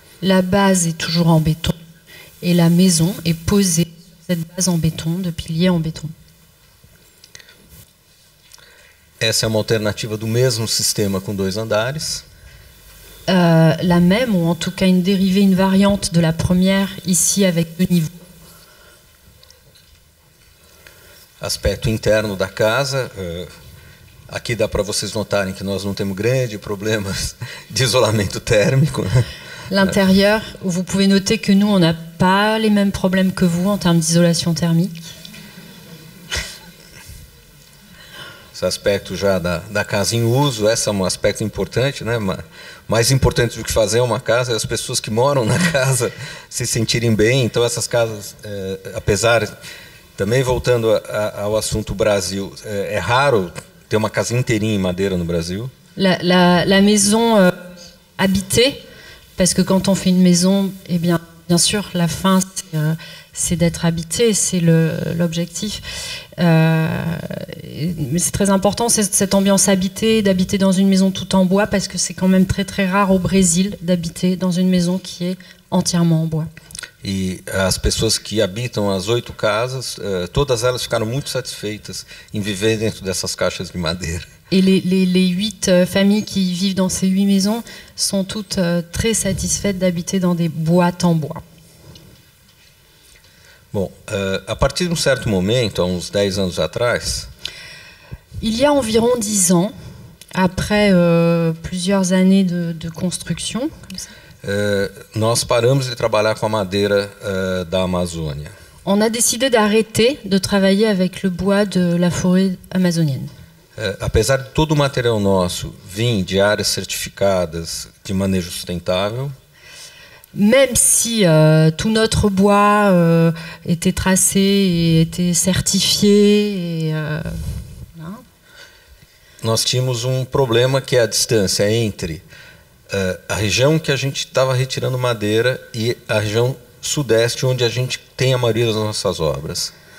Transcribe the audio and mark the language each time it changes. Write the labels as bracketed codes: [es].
[fr] La base est toujours en béton et la maison est posée sur cette base en béton, de piliers en béton. [pt] Essa é uma alternativa do mesmo sistema com 2 andares. [fr] La même, ou en tout cas une dérivée, une variante de la première, ici avec 2 niveaux. [pt] Aspecto interno da casa. Aqui dá para vocês notarem que nós não temos grandes problemas de isolamento térmico. [fr] L'intérieur, vous pouvez noter que nous, on n'a pas les mêmes problèmes que vous en termes d'isolation thermique. [pt] Esse aspecto já da casa em uso, esse é um aspecto importante, né? Mais importante do que fazer uma casa é as pessoas que moram na casa se sentirem bem. Então essas casas, apesar, também voltando ao assunto Brasil, é raro ter uma casa inteirinha em madeira no Brasil. [fr] La maison habitée, parce que quand on fait une maison, eh bien sûr, la fin, c'est d'être habité, c'est l'objectif. Mais c'est très important, cette ambiance habitée, d'habiter dans une maison tout en bois, parce que c'est quand même très très rare au Brésil d'habiter dans une maison qui est entièrement en bois. [pt] E as pessoas que habitam as 8 casas, todas elas ficaram muito satisfeitas em viver dentro dessas caixas de madeira. [fr] Et les 8 familles qui vivent dans ces 8 maisons sont toutes très satisfaites d'habiter dans des boîtes en bois. [pt] Bom, a partir de certo momento, há uns 10 anos atrás, [fr] il y a environ 10 ans, après plusieurs années de construction, comme ça, [pt] nós paramos de trabalhar com a madeira da Amazônia. [fr] On a décidé d'arrêter de travailler avec le bois de la forêt amazonienne. [pt] Apesar de todo o material nosso vir de áreas certificadas de manejo sustentável, [fr] même si tout notre bois était tracé et était certifié, et, [pt] nós tínhamos um problema que é a distância entre a região que a gente estava retirando madeira e a região sudeste, onde a gente tem a maioria das nossas obras.